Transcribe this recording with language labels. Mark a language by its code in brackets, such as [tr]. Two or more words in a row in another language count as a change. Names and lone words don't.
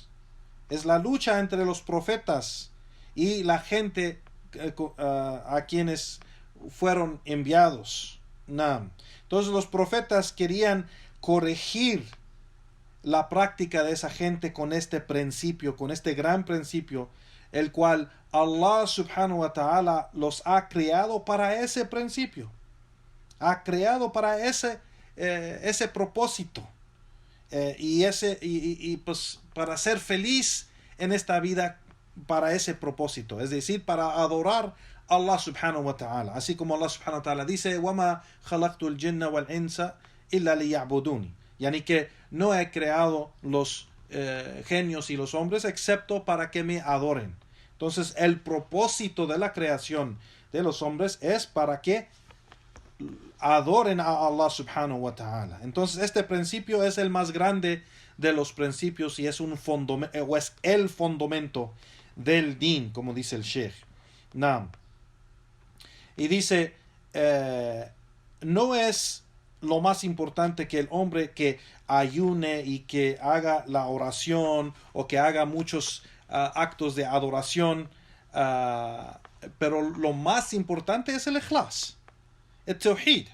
[es] Es la lucha entre los profetas y la gente a quienes fueron enviados. Entonces los profetas querían corregir la práctica de esa gente con este principio, con este gran principio, el cual Allah [ar] سبحانه وتعالى [es] los ha creado para ese principio. Ha creado para ese propósito. Pues para ser feliz en esta vida para ese propósito, es decir, para adorar a Allah [ar] سبحانه وتعالى, [es] así como Allah [ar] سبحانه وتعالى [es] dice [ar] وَمَا خَلَقْتُ الْجِنَّ وَالْإِنسَ إِلَّا لِيَعْبُدُونِ, [es] yani que no he creado los genios y los hombres excepto para que me adoren. Entonces el propósito de la creación de los hombres es para que adoren a Allah [ar] سبحانه وتعالى. [es] Entonces este principio es el más grande de los principios y es el fundamento del din, como dice el Sheikh. Y dice, no es lo más importante que el hombre que ayune y que haga la oración o que haga muchos actos de adoración, pero lo más importante es el ikhlas, el tawhid.